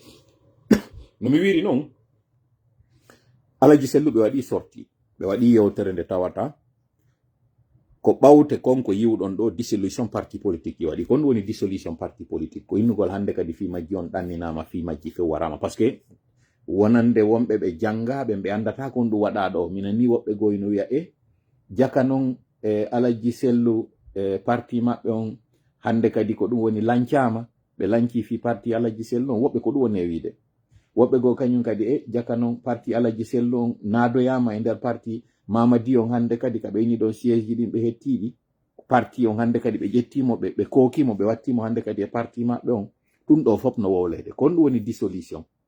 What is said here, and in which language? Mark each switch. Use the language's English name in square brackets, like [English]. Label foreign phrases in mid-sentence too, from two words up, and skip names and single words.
[Fula] no mi wiri noon Alaji Sellu ɓe waɗi sorti ɓe waɗi yewtere nde tawata ko ɓawte konko yiwɗon ɗo [French] dissolution parti politique [Fula] yi waɗi kon woni [French] dissolution parti politique [Fula] ko innugol hannde kadi fi majji on ɗanninama fi majji few warama par [French] ce que [Fula] wonande wonɓe ɓe janngaɓe ɓe andata kon ɗum waɗa ɗo mina ni woɓɓe goyno wiya jaka noon Alaji Sellu parti maɓɓe on hannde kadi ko ɗum woni lancama ɓe lanci fi parti Alaji Sellu on woɓɓe ko ɗum woni e wiide woɓɓe goo kañum kadi jaka noon parti Alaji Sellu on naadoyama e nder parti Mamadi on hannde kadi ka ɓeyni ɗon siége ji ɗin ɓe hettiɗi parti on hannde kadi ɓe ƴettimo ɓe kookimo ɓe wattimo hannde kadi e parti maɓɓe on ɗum ɗo fof no wowlede kon ɗum woni dissolution